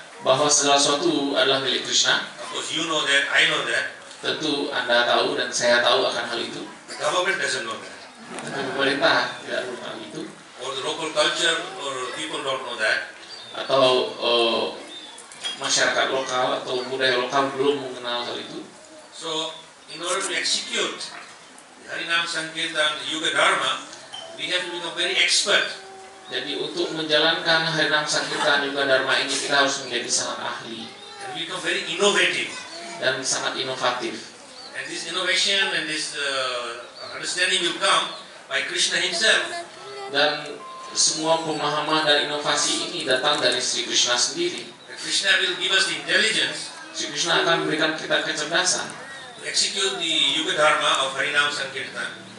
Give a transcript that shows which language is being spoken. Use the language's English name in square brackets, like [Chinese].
[Indonesian] bahwa segala sesuatu adalah milik Krishna. [English] Of course, you know that, I know that. [Indonesian] Tentu Anda tahu dan saya tahu akan hal itu. [English] The government doesn't know that. [Indonesian] Tapi pemerintah tidak tahu hal itu, [English] Or the local culture or people don't know that. [Indonesian] atau masyarakat lokal atau budaya lokal belum mengenal hal itu. [English] So, in order to execute the Harinam Sankirtan, the Yuga Dharma, we have to become very expert. [Indonesian] Jadi untuk menjalankan Harinam Sankirtan Yuga Dharma ini kita harus menjadi sangat ahli [English] And become very innovative. [Indonesian] dan sangat inovatif. [English] And this innovation and this understanding will come by Krishna himself. [Indonesian] Dan semua pemahaman dan inovasi ini datang dari Sri Krishna sendiri. [English] That Krishna will give us the intelligence [Indonesian] Sri Krishna akan memberikan kita kecerdasan [English] to execute the Yuga Dharma of Harinam Sankirtan